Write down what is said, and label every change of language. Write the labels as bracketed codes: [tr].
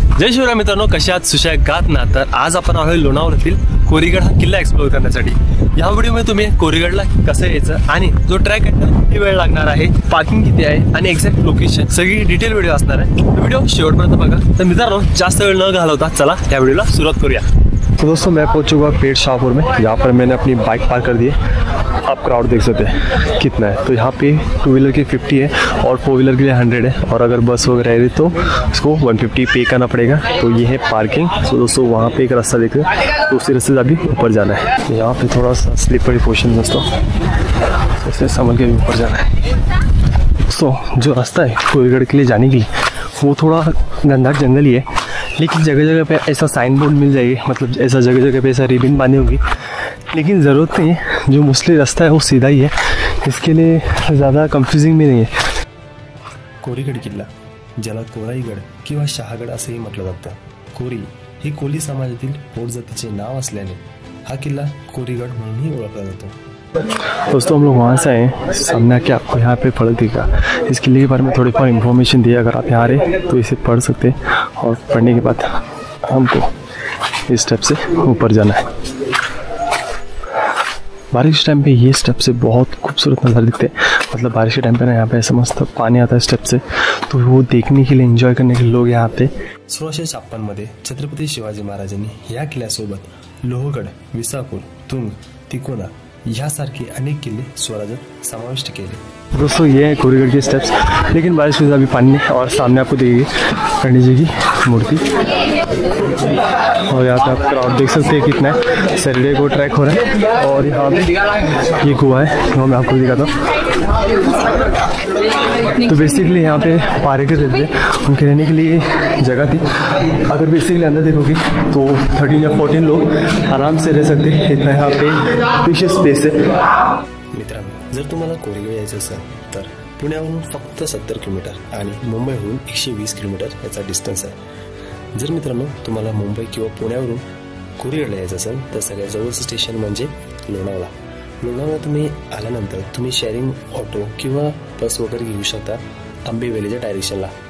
[mr] जय शिवराय मित्रांनो, कसे आहात? सुशागात ना। तर आज आपण आलोय लोणावळ्यातील कोरीगड हा किल्ला एक्सप्लोर करण्यासाठी। या व्हिडिओमध्ये तुम्ही कोरीगडला कसं यायचं आणि जो ट्रॅक आहे किती वेळ लागणार आहे, पार्किंग किती आहे आणि एक्झॅक्ट लोकेशन सगळी डिटेल व्हिडिओ असणार आहे। व्हिडिओ शेवटपर्यंत बघा। तर मित्रांनो जास्त वेळ न घालवता चला या व्हिडिओला सुरुवात करूया। [hi] तो दोस्तों मैं पहुंच चुका पेड़ शाहपुर में। यहाँ पर मैंने अपनी बाइक पार्क कर दी है। आप क्राउड देख सकते हैं कितना है। तो यहाँ पे 2 व्हीलर की 50 है और 4 व्हीलर के लिए 100 है, और अगर बस वगैरह है तो उसको 150 पे करना पड़ेगा। तो ये है पार्किंग। तो दोस्तों वहाँ पे एक रास्ता देख रहे हैं, तो उसी रास्ते से अभी ऊपर जाना है। यहाँ पे थोड़ा सा स्लिपरी पोर्शन दोस्तों, ऐसे संभल के ऊपर जाना है। दोस्तों जो रास्ता है कोरीगढ़ के लिए जाने के लिए वो थोड़ा घनघाट जंगल ही है, लेकिन जगह जगह पे ऐसा साइन बोर्ड मिल जाएगी, मतलब ऐसा जगह जगह पे ऐसा रिबिन बांधी होगी, लेकिन ज़रूरत नहीं है। जो मोस्टली रास्ता है वो सीधा ही है, इसके लिए ज़्यादा कन्फ्युजिंग भी नहीं है। [mr] कोरीगड किल्ला, ज्याला कोराईगड किंवा शहागड असेही म्हटलं जातं। कोरी ही कोली समाजातील पोट जातीचे नाव असल्याने हा किल्ला कोरीगड म्हणूनही ओळखला जातो। [hi] दोस्तों हम लोग वहाँ से आए, सामने आके आपको यहाँ पे फलक दिखा। इस किले के बारे में थोड़ी बहुत इन्फॉर्मेशन दी। अगर आप यहाँ रहे तो इसे पढ़ सकते हैं, और पढ़ने के बाद हमको इस स्टेप से ऊपर जाना है। बारिश के टाइम पे ये स्टेप से बहुत खूबसूरत नज़ारे दिखते हैं। मतलब बारिश के टाइम पे ना यहाँ पे ऐसा मस्त पानी आता है स्टेप से, तो वो देखने के लिए, एंजॉय करने के लिए लोग यहाँ पे। [mr] 1656 मध्ये छत्रपती शिवाजी महाराजांनी या किल्ल्यासोबत लोहगड, विसापूर, तुंग, तिकोना यासारखे अनेक किल्ले स्वराज्यात समाविष्ट केले। [hi] दोस्तों ये है कोरीगढ़ के स्टेप्स, लेकिन बारिश में अभी पानी नहीं। और सामने आपको दिखेगी पंडित जी की मूर्ति, और यहाँ पे आप क्राउड देख सकते हैं कितना है। सैटरडे को ट्रैक हो रहा है, और यहाँ पे ये कुआं है, वो मैं आपको दिखाता हूँ। तो बेसिकली यहाँ पे पारेकर रहते थे, उनके रहने के लिए जगह थी। अगर बेसिकली अंदर देखोगे तो 13 या 14 लोग आराम से रह सकते हैं। इतना यहाँ पे स्पेशियस स्पेस है। [mr] मित्रांनो, जर तुम्हाला कोरीगड यायचं असेल तर पुण्यावरून फक्त 70 किलोमीटर आणि मुंबईहून 120 किलोमीटर याचा डिस्टन्स आहे। जर मित्रांनो तुम्हाला मुंबई किंवा पुण्यावरून कोरीगडला यायचं असेल तर सगळ्यात जवळचं स्टेशन म्हणजे लोणावळा। लोणावळा तुम्ही आल्यानंतर तुम्ही शेअरिंग ऑटो किंवा बस वगैरे घेऊ शकता आंबेवेलीच्या डायरेक्शनला।